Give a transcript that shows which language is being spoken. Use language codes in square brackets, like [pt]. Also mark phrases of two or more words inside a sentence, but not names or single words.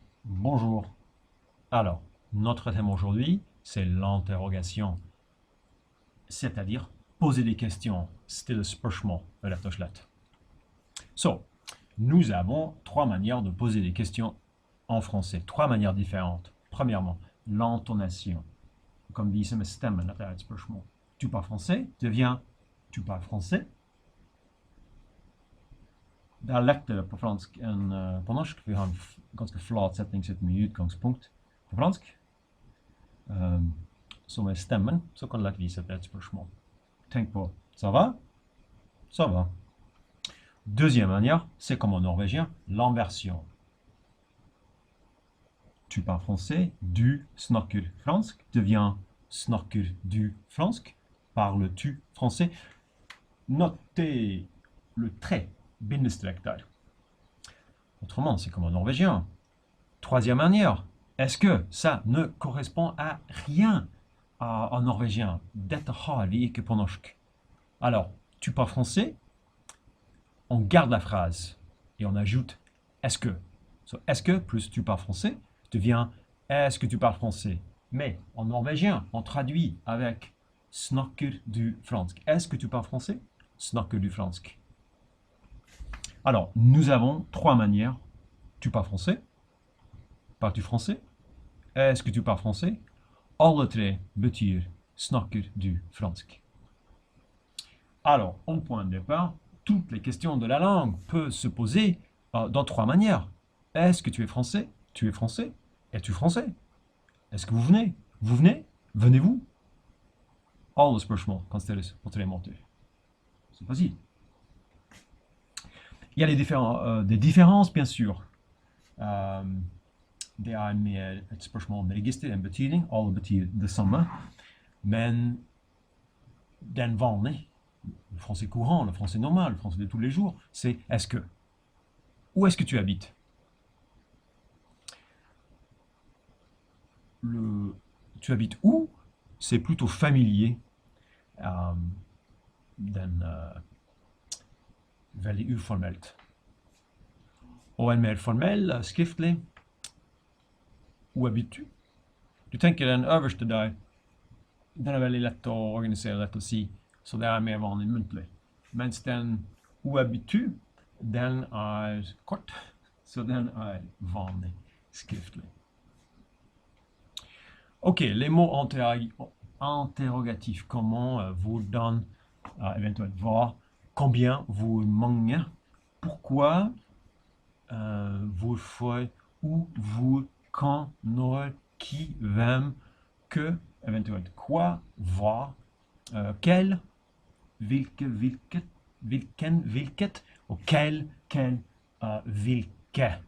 [fr] Bonjour. Alors, notre thème aujourd'hui, c'est l'interrogation, c'est-à-dire poser des questions, [no] stille spørsmål, rett og slett. [fr] So, nous avons trois manières de poser des questions en français, trois manières différentes. Premièrement, l'intonation. [no] Comme viser med stemmen, dette er et spørsmål. [fr] Tu parles français, devient tu parles français. [no] Det er lettere på fransk enn på norsk. Vi har en ganske flat setningsrytme i utgangspunkt på fransk. Så med stemmen så kan det lett vise at det er et spørsmål. Tenk på [fr] ça va? Ça va. Deuxième manière, c'est comme en norvégien, l'inversion. Tu parles français, [no] du snakker fransk devient snakker du fransk. [fr] Parles-tu français? Notez le trait, [no] bindestrek der. [fr] Autrement, c'est comme en norvégien. Troisième manière, est-ce que ça ne correspond à rien en norvégien? [no] Dette har vi ikke på norsk. [fr] Alors, tu parles français, on garde la phrase et on ajoute est-ce que. So, est-ce que plus tu parles français devient est-ce que tu parles français? Mais en norvégien, on traduit avec [no] snakker du fransk. [fr] Est-ce que tu parles français? [no] Snakker du fransk. [fr] Alors, nous avons trois manières. Tu parles français? Parles-tu français? Est-ce que tu parles français? [no] Alle tre betyr snakker du fransk. [fr] Alors, en point de départ, toutes les questions de la langue peuvent se poser dans trois manières. Est-ce que tu es français? Tu es français? Es-tu français? Est-ce que vous venez? Vous venez? Venez-vous? [no] Alle spørsmål kan stilles på tre måter. [fr] C'est facile. Il y a des différences, bien sûr. [no] Det er mer et spørsmål om register enn betydning. Alle betyr det samme. Men den vanlige, [fr] le français courant, le français normal, le français de tous les jours, c'est est-ce que. Où est-ce que tu habites? Tu habites où? C'est plutôt familier. [no] Den veldig uformelt. Og en mer formell, skriftlig. [fr] Où habites-tu? [no] Du tenker den øverste der, den er veldig lett å organisere, lett å si, så det er mer vanlig muntlig. Mens den [fr] où habites-tu, [no] den er kort, så den er vanlig skriftlig. [fr] Ok, les mots interrogatifs, comment, [no] hvordan, eventuelt hva, combien, hvor mange, pourquoi, hvorfor, où, hvor, quand, når, qui, hvem, que, eventuelt quoi, hva, quel, hvilke, hvilket, hvilken, hvilket, og quel, hvilke.